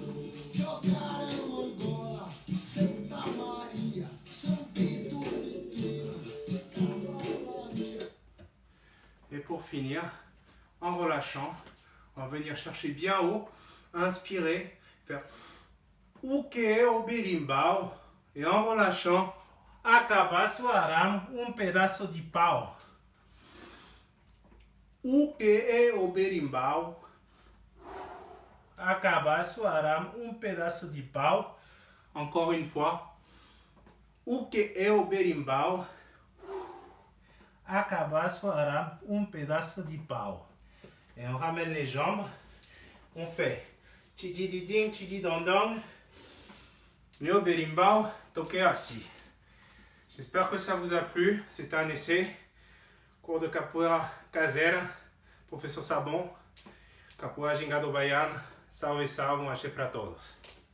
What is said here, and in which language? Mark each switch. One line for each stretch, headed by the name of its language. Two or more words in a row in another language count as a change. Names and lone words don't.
French: Et pour finir, en relâchant, on va venir chercher bien haut, inspirer, faire
Portuguese: uke o berimbau
French: et en relâchant,
Portuguese: acabar o arame pedaço de pau. Uke o berimbau, acabar o arame pedaço de pau.
French: Encore une fois,
Portuguese: uke o berimbau, acabar o arame pedaço de pau.
French: Et on ramène les jambes. On fait tchidididing, tchididondong.
Portuguese: Neo berimbau, toke assis.
French: J'espère que ça vous a plu. C'était un essai. Cours de
Portuguese: capoeira caseira. Professor Sabon. Capoeira Gingado Baiana. Salve, salve. Um axé para todos.